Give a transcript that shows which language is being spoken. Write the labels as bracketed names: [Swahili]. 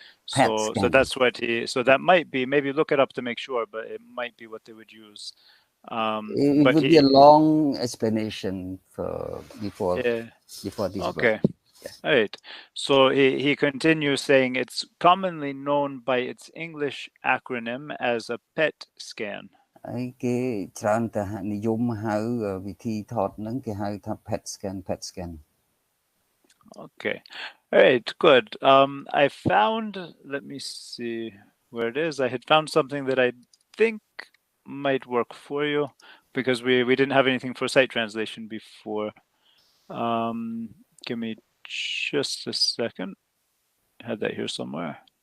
[English] So that's what so that might be, maybe look it up to make sure, but it might be what they would use. It would be a long explanation before this Okay. book. All right. So he continues saying it's commonly known by its English acronym as a PET scan. [Khmer] ហើយគេច្រើនតែនិយមហៅវិធីថតហ្នឹងគេហៅថា PET scan [English] Okay. All right, good. I found, let me see where it is. I had found something that I think might work for you because we didn't have anything for sight translation before. Give me just a second. I had that here somewhere.